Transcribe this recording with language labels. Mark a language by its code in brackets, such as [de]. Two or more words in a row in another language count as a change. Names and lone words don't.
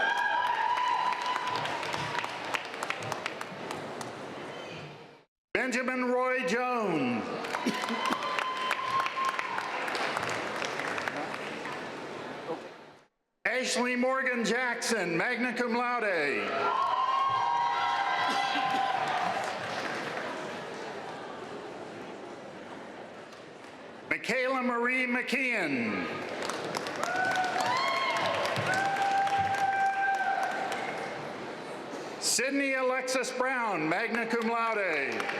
[en] Benjamin Roy Jones. Ashley Morgan Jackson, [la] magna cum laude. [en] Michaela Marie McKeon. Sydney Alexis Brown, [la] magna cum laude.